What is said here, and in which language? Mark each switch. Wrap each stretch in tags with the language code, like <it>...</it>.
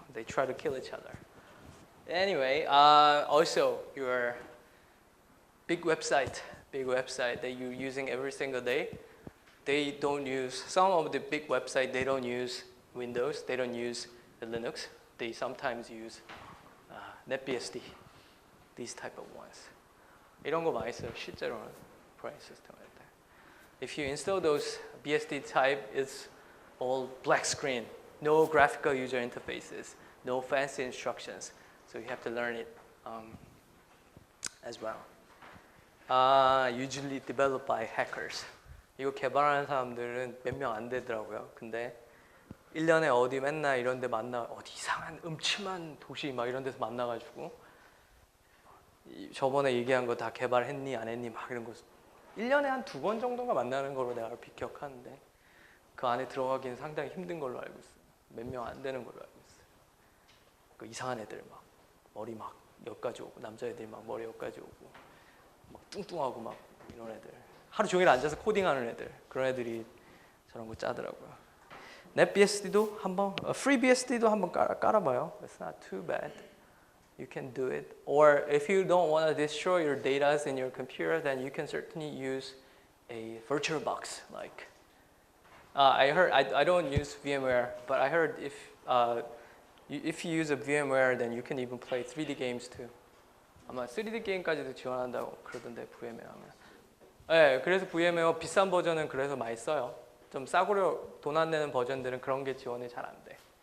<en>They try to kill each other. Anyway, also your big website that you're using every single day, they don't use, some of the big website, they don't use Windows, they don't use the Linux, they sometimes use NetBSD, these type of ones.</en> <ko>이런 거 많이 써요, 실제로는 operating system 할 때.</ko> <en>If you install those BSD type, it's all black screen, no graphical user interfaces, no fancy instructions, so you have to learn it as well. Usually developed by hackers.</en> <ko>이거 개발하는 사람들은 몇 명 안 되더라고요. 근데 1년에 어디 맨날 이런 데 어디 이상한 음침한 도시 막 이런 데서 만나가지고 저번에 얘기한 거 다 개발했니 안 했니 막 이런 거 1년에 한 2번 정도가 만나는 걸로 내가 기억하는데 그 안에 들어가기는 상당히 힘든 걸로 알고 있어요. 몇 명 안 되는 걸로 알고 있어요. 그 이상한 애들 막 머리 막 여기까지 오고 남자애들이 막 머리 여기까지 오고 막 뚱뚱하고 막 이런 애들 하루 종일 앉아서 코딩하는 애들 그런 애들이 저런 거 짜더라고요. NetBSD도 한번 FreeBSD도 한번 깔아봐요.</ko> <en>It's not too bad. You can do it. Or if you don't want to destroy your data in your computer, then you can certainly use a virtual box. Like I heard, I don't use VMware, but I heard if you use a VMware, then you can even play 3D games too.</en> <ko>아마 3D 게임까지도 지원한다고 그러던데 VMware 하면. 네, 그래서 VMware 비싼 버전은 그래서 많이 써요. 좀 싸구려 돈 안 내는 버전들은 그런 게 지원이 잘 안 돼.</ko>